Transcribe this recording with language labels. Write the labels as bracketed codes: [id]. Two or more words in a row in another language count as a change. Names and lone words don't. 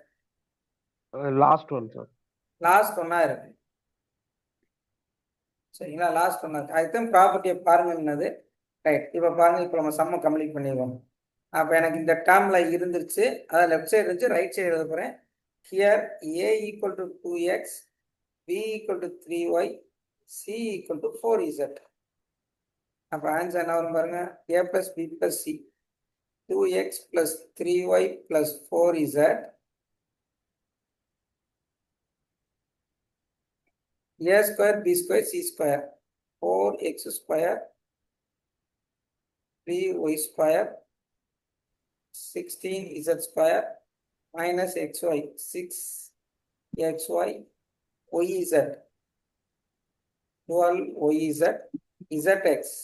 [en] last one sir. last one [ta] இருக்கு. சரிங்களா, [en] last one [ta] இருக்கு. அதுதான் ப்ராப்பர்ட்டியை பாருங்கன்னது. ரைட், இப்போ பாருங்க, இப்போ நம்ம சம்ம கம்ப்ளீட் பண்ணிடுவோம். அப்போ எனக்கு இந்த டேர்ம்ல இருந்துருச்சு, அதாவது [en] left side [ta] இருந்துச்சு, [en] right side [ta] எழுத போறேன். [en] Here a equal to 2x, b equal to 3y, c equal to 4z. [ta] அப்போ ஆன்சர் என்ன வரும் பாருங்க. [en] a plus b plus c 2x plus 3y plus 4z a square b square c square 4x square 3y square 16z square minus xy 6xy yz 12yz zx.